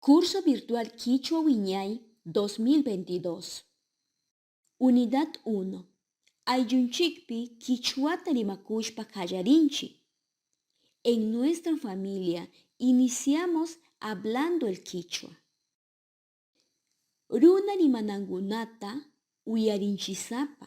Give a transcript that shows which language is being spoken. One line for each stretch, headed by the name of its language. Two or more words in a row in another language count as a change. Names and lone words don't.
Spanish: Curso virtual Quichua Wiñay 2022. Unidad 1.
Quechua: Ayllunchikpi Quichuata rimakushpa kallarinchi.
Spanish: En nuestra familia iniciamos hablando el Quichua.
Quechua: Runa rimanangunata uyarinchisapa.